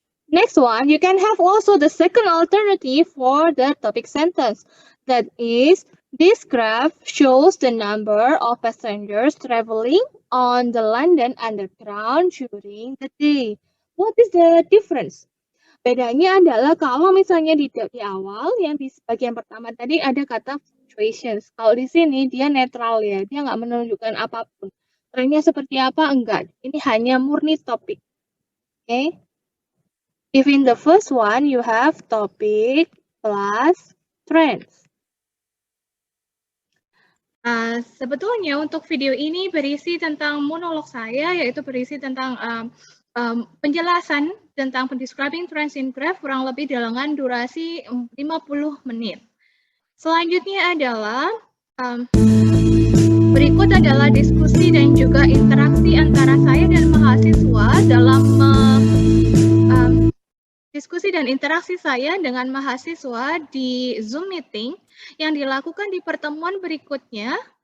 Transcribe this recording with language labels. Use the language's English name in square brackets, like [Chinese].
[English] Next one, you can have also the second alternative for the topic sentence. That is, this graph shows the number of passengers traveling on the London Underground during the day. What is the difference? [Indonesian] Bedanya adalah kalau misalnya di awal, yang di bagian pertama tadi ada kata fluctuations. Kalau di sini dia netral ya, dia nggak menunjukkan apapun. Trennya seperti apa? Enggak. Ini hanya murni topik. Oke? [English] If in the first one you have topic plus trends. [Indonesian] Sebetulnya untuk video ini berisi tentang monolog saya, yaitu berisi tentang penjelasan tentang [English] describing trends in graph [Indonesian] kurang lebih dengan durasi 50 menit. Selanjutnya adalah berikut adalah diskusi dan juga interaksi antara saya dan mahasiswa dalam diskusi dan interaksi saya dengan mahasiswa di Zoom meeting yang dilakukan di pertemuan berikutnya.